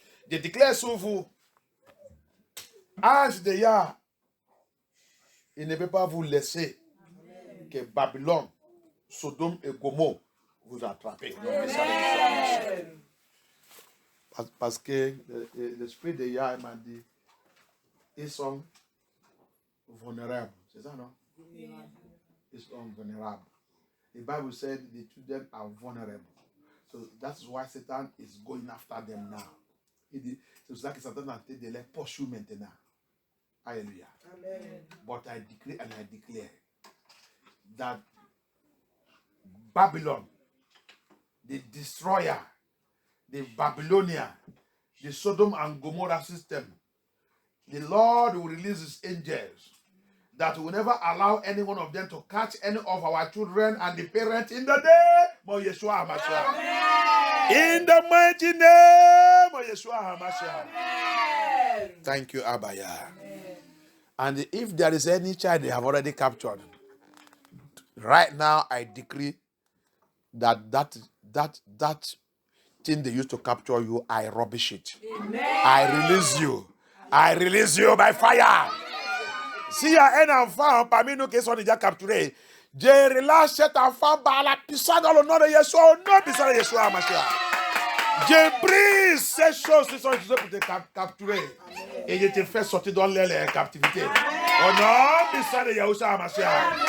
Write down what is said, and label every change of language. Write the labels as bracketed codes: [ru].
[fr] Je déclare sur vous, ange de Yah, il ne peut pas vous laisser que Babylone, Sodome et Gomorrhe vous attrapez. Parce que l'esprit de Yah m'a dit, ils sont vulnérables. C'est ça, non? Ils sont vulnérables. [en] The Bible said the children are vulnerable. So that's why Satan is going after them now. [fr] C'est pour ça que Satan a tenté de les poursuivre maintenant. Alléluia. Amen. [en] But I decree and I declare that Babylon, the destroyer, the Babylonian, the Sodom and Gomorrah system, the Lord will release his angels that will never allow any one of them to catch any of our children and the parents in the name of Yeshua HaMashiach. In the mighty name of Yeshua HaMashiach. Thank you, Abaya. Amen. And if there is any child they have already captured, right now I decree that thing they used to capture you, I rubbish it. Amen. I release you. I release you by fire. [fr] S'il y a un enfant parmi nous qui sont déjà capturés, je relâche cet enfant par la puissance dans le nom de Yeshua, au nom puissant de Yeshua, Mashiach. Je brise ces choses qui sont utilisées pour te capturer. Et je te fais sortir dans les captivités. Au nom puissant de Yeshua, Mashiach.